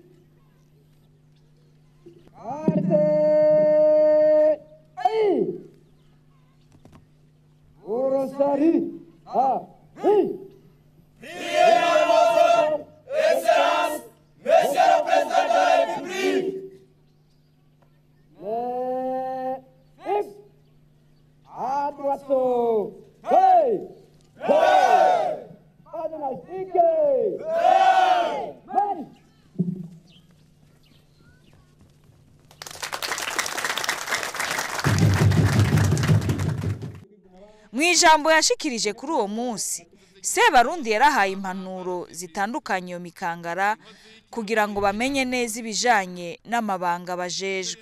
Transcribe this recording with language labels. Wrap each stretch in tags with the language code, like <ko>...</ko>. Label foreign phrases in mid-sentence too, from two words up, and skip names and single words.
<fr>Orosari, Excellence, Monsieur le Président de la République. À droite. Hey! Hey! Hey!</fr> <rn>Mwijambo yashikirije kuri uwo munsi Sebarundi yarahaye impanuro zitandukanye iyo mikangara kugira ngo bamenye neza ibijanye n'amabanga bajejwe.</rn>